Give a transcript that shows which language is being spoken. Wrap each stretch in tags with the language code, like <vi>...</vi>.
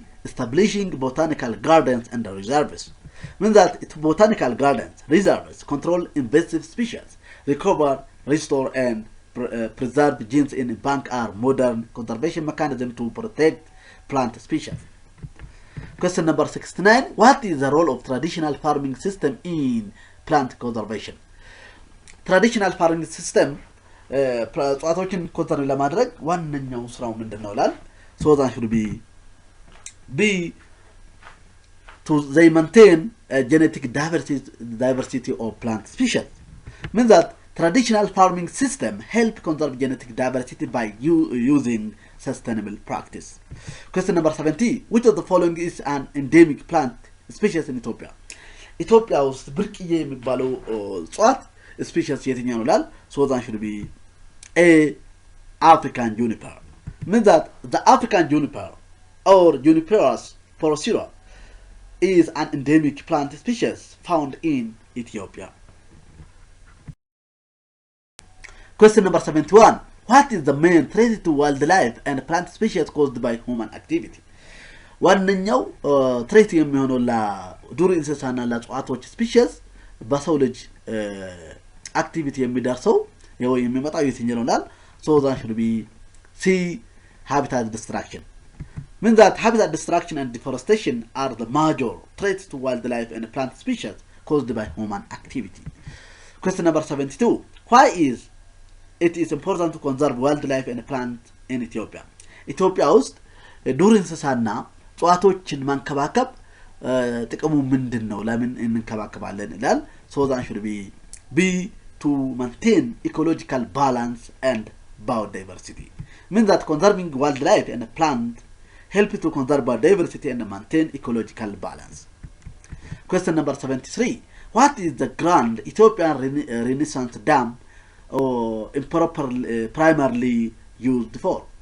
<en>establishing botanical gardens and reserves. Means that botanical gardens, reserves, control invasive species, recover, restore, and preserve genes in bank are modern conservation mechanism to protect plant species. Question number 69. What is the role of traditional farming system in plant conservation? Traditional farming system</en> <am>እጽዋቶችን ኮንሰርቭ ለማድረግ ዋነኛው ስራው ምንድነው ይላል?</am> <en>So that should be to they maintain genetic diversity of plant species. Means that traditional farming system help conserve genetic diversity by using sustainable practice. Question number 70. Which of the following is an endemic plant species in Ethiopia?</en> <am>ኢትዮጵያ ውስጥ ብርቅዬ የሚባለው እጽዋት species የትኛው ነው ይላል?</am> <en>So that should be A. African juniper. Means that the African juniper or Juniperus porosira is an endemic plant species found in Ethiopia. Question number 71. What is the main threat to wildlife and plant species caused by human activity?</en> <am>ዋነኛው ትሬት የሚሆነው ለዱር እንስሳና ለእጽዋቶች ስፒሺስ በሰው ልጅ አክቲቪቲ የሚደርሰው ያው የሚመጣው የትኛው ነው ይላል?</am> <en>So that should be C. Habitat destruction. Means that habitat destruction and deforestation are the major threats to wildlife and plant species caused by human activity. Question number 72. Why is it important to conserve wildlife and plant in Ethiopia?</en> <am>ኢትዮጵያ ውስጥ ዱር እንስሳና እጽዋቶችን ማንከባከብ ጥቅሙ ምንድነው? ለምን እንከባከባለን ይላል?</am> <en>So that should be B. To maintain ecological balance and biodiversity. Means that conserving wildlife and plant help to conserve biodiversity and maintain ecological balance. Question number 73. What is the Grand Ethiopian Renaissance Dam improperly primarily used for?</en>